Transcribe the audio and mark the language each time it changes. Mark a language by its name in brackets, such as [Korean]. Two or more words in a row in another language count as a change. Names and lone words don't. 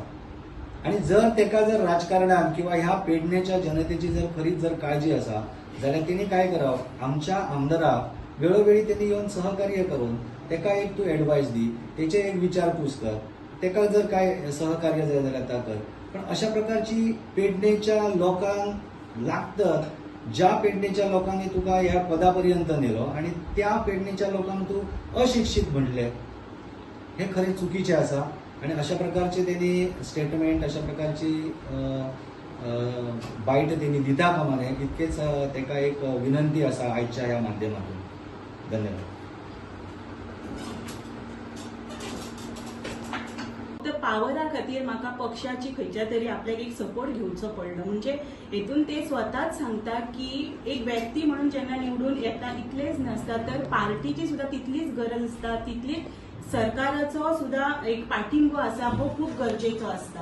[Konkani] आणि जर तेका जर राजकारणात किंवा ह्या पेडण्याच्या जनतेची जर खरीच जर काळजी आसा जाल्यार तेणी काय करप, आमच्या आमदाराक वेळोवेळी त्यांनी येऊन सहकार्य करून तेका एक तू ऍडवाइस दी, तेचे एक विचारपूस कर, तेका जर काय सहकार्य जाय जाल्यार ता कर. पण अशा प्रकारची पेडणेच्या लोकांक लागतात, ज्या पेडणेच्या लोकांनी तुका ह्या पदापर्यंत नेलो आणि त्या पेडणेच्या लोकांक तू अशिक्षित म्हणले, हे खरे चुकीचे आसा. आणि अशा प्रकारचे त्यांनी स्टेटमेंट, अशा प्रकारची बाईट त्यांनी दिता कामा नये, इतकेच तेका एक विनंती आसा आजच्या ह्या माध्यमातून. धन्यवाद. पावरा खातीर म्हाका पक्षाची खंयच्या तरी आपल्याक एक सपोर्ट घेवचो पडलो. म्हणजे हेतून ते स्वताच सांगता की एक व्यक्ती म्हणून जेन्ना निवडून येता इतलेच नासता तर पार्टीची सुद्धा तितलीच गरज आसता, तितलीच सरकाराचो सुद्धा एक पाठिंबो आसा हो खूप गरजेचो असता.